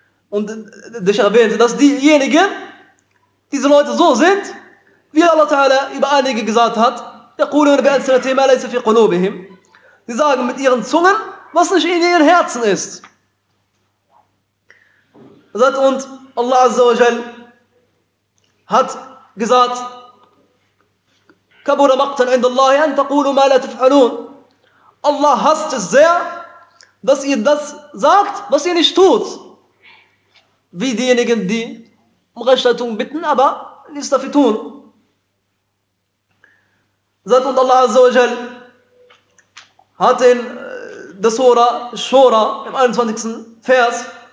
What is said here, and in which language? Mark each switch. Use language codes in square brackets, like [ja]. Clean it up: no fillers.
[de] Und der Sheikh erwähnte, dass diejenigen, diese Leute so sind, wie Allah Ta'ala über einige gesagt hat, [ar] يقولون بألسنتهم ما ليس في قلوبهم. [de] Sie sagen mit ihren Zungen, was nicht in ihren Herzen ist. Und Allah Azza wa Jal hat gesagt, [ar] كبر مقتا عند الله أن تقولوا ما لا تفعلون. [de] Allah hasst es sehr, dass ihr das sagt, was ihr nicht tut. Wie diejenigen, die um Rechtleitung bitten, aber nichts dafür tun. Und Allah Azza wa Jal hat in der Sura, Shura, im 21. Vers,